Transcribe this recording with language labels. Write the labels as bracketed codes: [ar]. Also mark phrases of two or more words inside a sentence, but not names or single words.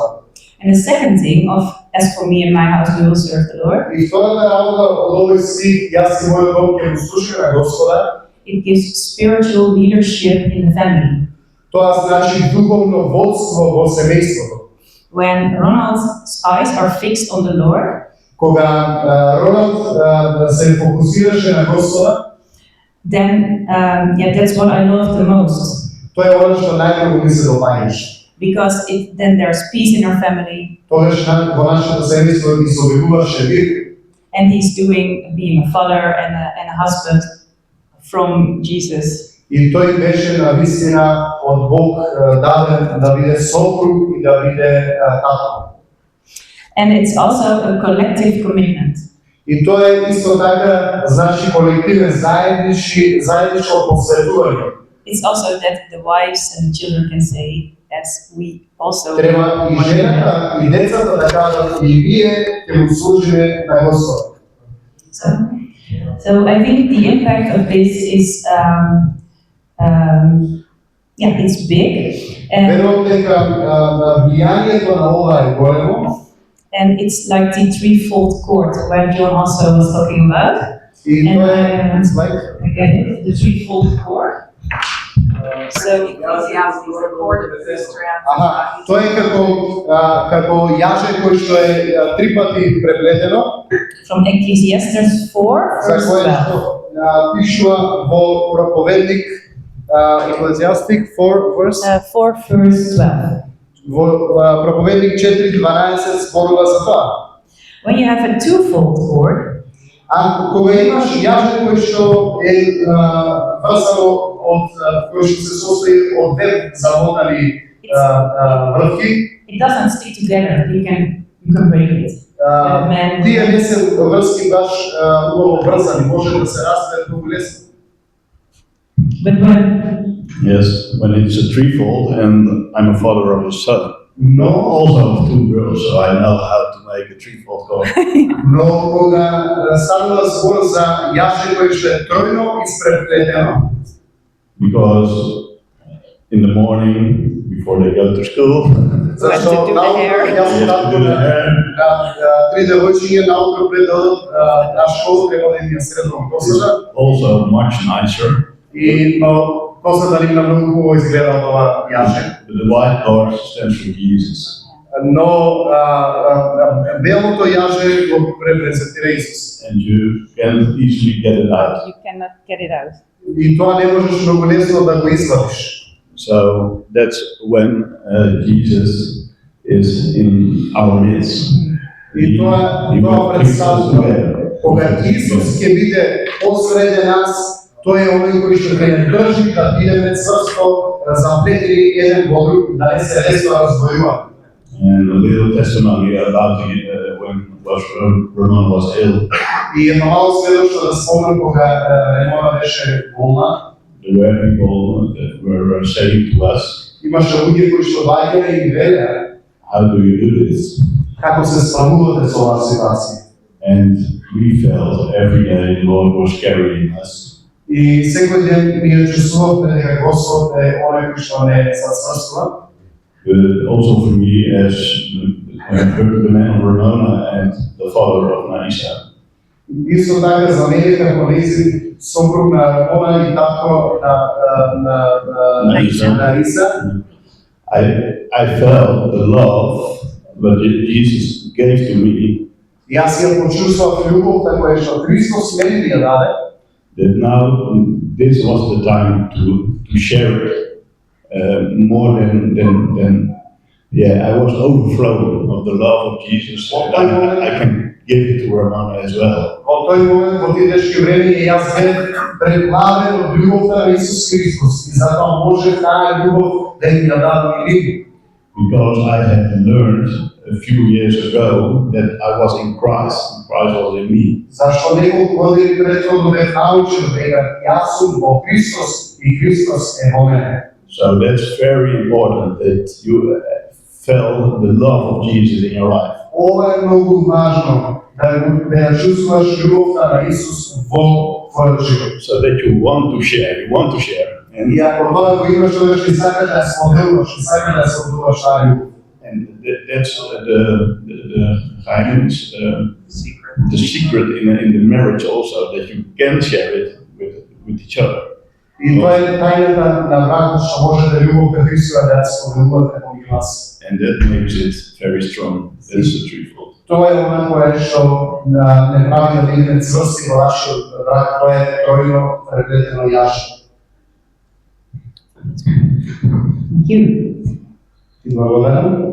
[en] And the second thing as for me and my house, we will serve the Lord. [mk] И втората работа од овој стих, јас и мојот дом ќе го слушаме на Господа. [en] It gives spiritual leadership in the family. [mk] Тоа значи духовно водство во семејството. [en] When Ronald's eyes are fixed on the Lord, [mk] Кога Роналд се фокусираше на Господа, [en] then that's what I love the most. [mk] тоа е она што најмногу ми се допаѓаше. [en] Because then there's peace in our family. [mk] Тогаш во нашето семејство ги собивуваше мир. [en] And he's being a father and a husband from Jesus. [mk] И тој беше на вистина од Бог даден да биде сопруг и да биде татко. [en] And it's also a collective commitment. [mk] И тоа е исто така, значи колективен заедничко посветување. [en] It's also that the wives and the children can say, as we also. [mk] Треба и жената и децата да кажат и вие ќе му служиме на Господ. [en] So I think the impact of this is, it's big. [mk] Верувам дека влијанието на ова е големо. [en] And it's like the threefold cord where John also was talking about. [mk] И тоа е [en] Again, the threefold cord. So [mk] тоа е како јаже кој што е 3 пати преплетено. [en] From Ecclesiastes 4, [mk] За [en] verse [mk] кое 12. што пишува во проповедник Ecclesiastic 4 verse [en] 4 verse 12. [mk] во проповедник 4:12 зборува за тоа. [en] When you have a twofold cord, [mk] А кога имаш јаже кој што е врзано од кој што се состои од две замотани вртки, [en] it doesn't stick together. You can break it. [mk] тие не се врски баш убаво врзани, може да се разберат многу лесно. [en] But when Yes, when it's a threefold, and I'm a father of a son, [mk] Но [en] also of 2 girls, so I know how to make a threefold cord. [mk] Но кога станува збор за јаже кој што е тројно испреплетено, [en] Because in the morning, before they go to school, [mk] зашто [en] do the hair. they have to do the hair, [mk] три девојчиња наутро пред да одат на школа треба да им ја средно косата [en] also much nicer. [mk] и косата ним на многу хубаво изгледа од ова јаже. [en] But the white cord stands for Jesus. [mk] Но белото јаже го репрезентира Исус. [en] And you can't easily get it out. you cannot get it out. [mk] И тоа не можеш многу лесно да го извадиш. [en] So that's when Jesus is in our midst. [mk] И тоа [en] He brings us [mk] представува [en] together. [mk] кога Исус ќе биде посреде нас, тој е оној кој што ќе не држи да бидеме цврсто заплетени еден во друг, да не се лесно раздвојува. [en] And a little testimony about when Ramon was ill. [mk] И едно мало сведоштво да спомнам кога Ремона беше болна. [en] There were people that were saying to us, [mk] Имаше луѓе кои што доаѓале и велеа [en] how do you do this? [mk] како се справувате со оваа ситуација. [en] And we felt every day the Lord was carrying us. [mk] И секој ден ние чувствувавме дека Господ е оној кој што не сацврствува. [en] But also for me as the man of Ramona and the father of Naisa. [mk] Исто така за мене како нејзин сопруг на Рамона и татко на Иса. [en] I felt the love that Jesus gave to me, [mk] Јас ја почувствував љубовта која што Христос мене ми ја даде. [en] that now this was the time to share it more than I was overflowing of the love of Jesus. And I can give it to Ramona as well. [mk] Во тој момент, во тие тешки времиња, јас бев преплавен од љубовта на Исус Христос и затоа може таа љубов да им ја дадам и нив. [en] Because I had learned a few years ago that I was in Christ and Christ was in me. [mk] Зашто неколку години претходно бев научил дека јас сум во Христос и Христос е во мене. [en] So that's very important that you felt the love of Jesus in your life. [mk] Ова е многу важно да ја чувствуваш љубовта на Исус во твојот живот. [en] So that you want to share. [mk] И ако тоа го имаш, тогаш и сакаш да споделуваш, и сакаш да споделуваш таа љубов. [en] And that's the secret in the marriage also, that you can share it with each other. [mk] И тоа е тајната на бракот што може да љубовта Христова да ја споделувате помеѓу вас. [en] And that makes it very strong. That's the threefold. [mk] Тоа е она кое што не прави да бидеме цврсти во вашиот брак, тоа е тројно преплетено јаже. [en] Thank you. [mk] И благодарам.